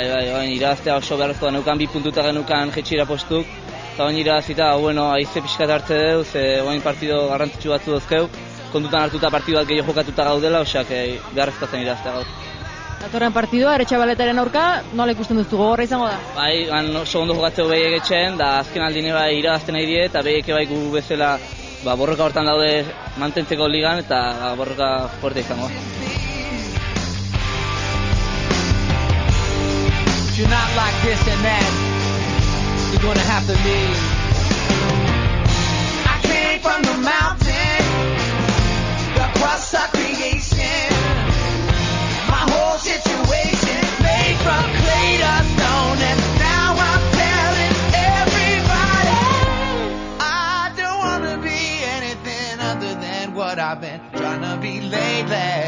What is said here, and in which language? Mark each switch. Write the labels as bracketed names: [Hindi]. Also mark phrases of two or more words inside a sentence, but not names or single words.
[Basque] irabaztea oso beharrezkoa neukan, 2 puntuta genukan jetxira postuk, eta irabazita, aize pixkat hartze deu, ze partido garrantzitsu batzu dozkeu, kontutan hartuta partidu bat gehiago jokatuta gaudela, osak beharrezkoa zen irabaztea gaur. Datorren partidua, Aretxabaletaren aurka, nola ikusten duztu, gogorra izango da? Bai, oso ondo jokatzeu behiek etxen, da azken aldine bai irabazten nahi die, eta behiek bai gu bezala borroka hortan daude mantentzeko ligan, eta borroka fuerte izango. [English] If you're not like this and that, you're gonna have to leave. I came from the mountain, across our creation. My whole situation made from clay to stone, and now I'm telling everybody I don't wanna be anything other than what I've been trying to be lately.